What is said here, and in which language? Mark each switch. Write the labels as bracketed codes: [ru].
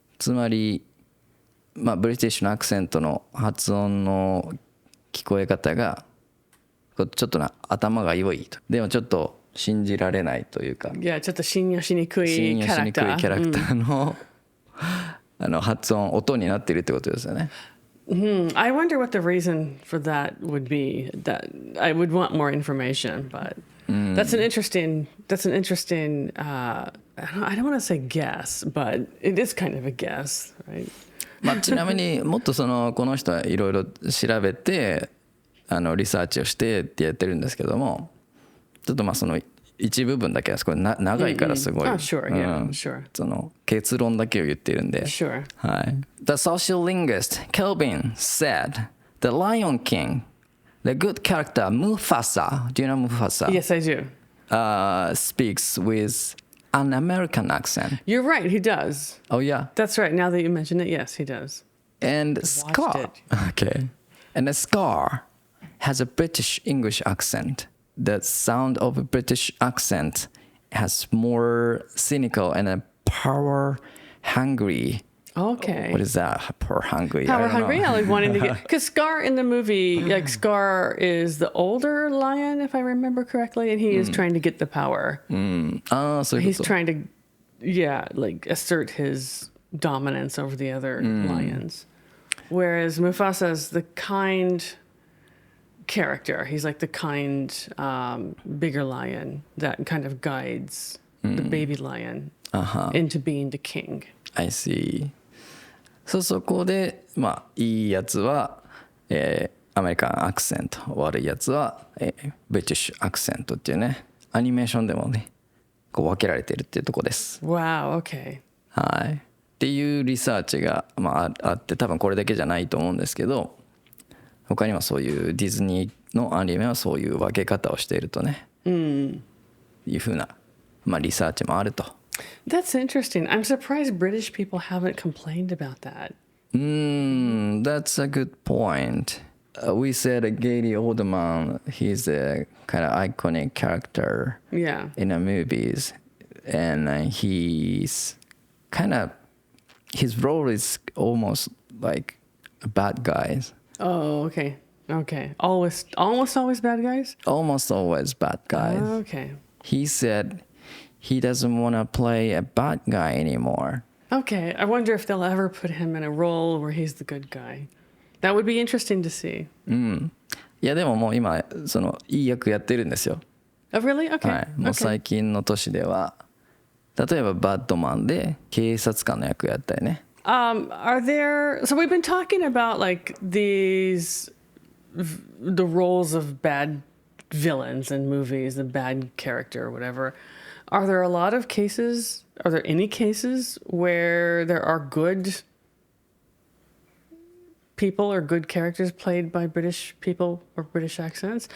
[ja] つまり、まあ、ブリティッシュのアクセントの発音の聞こえ方がちょっと頭が良いと。でもちょっと信じられないというか。いや、ちょっと信用しにくいキャラクター。キャラクターの、発音、音になっているってことですよね。 [en] I wonder what the reason for that would be. That I would want more information, but that's an interesting. I don't want to say guess, but it is kind of a guess, right? [ja] まあちなみにもっとこの人はいろいろ調べてリサーチをしてってやってるんですけども、ちょっとまあ一部分だけはこれ長いからすごい、その結論だけを言ってるんで、 [en] Sure. [ja] はい。 [en] The social linguist Kelvin said, "The Lion King, the good character Mufasa, do you know Mufasa? Yes, I do. Speaks with an American accent." You're right. He does. Oh yeah. That's right. Now that you mention it, yes, he does. And Scar. Okay. And Scar has a British English accent. The sound of a British accent has more cynical and power hungry. Okay. What is that? Power hungry. Power hungry. I like wanting to get because Scar in the movie, like Scar is the older lion, if I remember correctly, and he is trying to get the power. So he's trying to, like assert his dominance over the other lions. Whereas Mufasa's the kind character. He's like the kind, bigger lion that kind of guides the baby lion into being the king. I see. [ja] そこで、いいやつは、アメリカンアクセント、悪いやつは、ブリティッシュアクセントっていうね、アニメーションでもね、こう分けられてるっていうところです。 [en] Wow, okay. [ja] はい。っていうリサーチが、あって、多分これだけじゃないと思うんですけど、他にはそういうディズニーのアニメはそういう分け方をしているとね、いうふうな、リサーチもあると。 [en] That's interesting. I'm surprised British people haven't complained about that. That's a good point. We said Gary Oldman, he's a kind of iconic character in the movies. And he's kind of, his role is almost like a bad guy. Oh, okay. Okay. Almost always bad guys? Almost always bad guys. Okay. He said he doesn't want to play a bad guy anymore. Okay. I wonder if they'll ever put him in a role where he's the good guy. That would be interesting to see. [ja] いやでももう今そのいい役やってるんですよ。 [en] Oh, really? Okay. [ja] はい。もう最近の年では、例えばバッドマンで警察官の役やったよね。 [en] Are there? So we've been talking about like the roles of bad villains in movies, the bad character or whatever. Are there a lot of cases? Are there any cases where there are good people or good characters played by British people or British accents?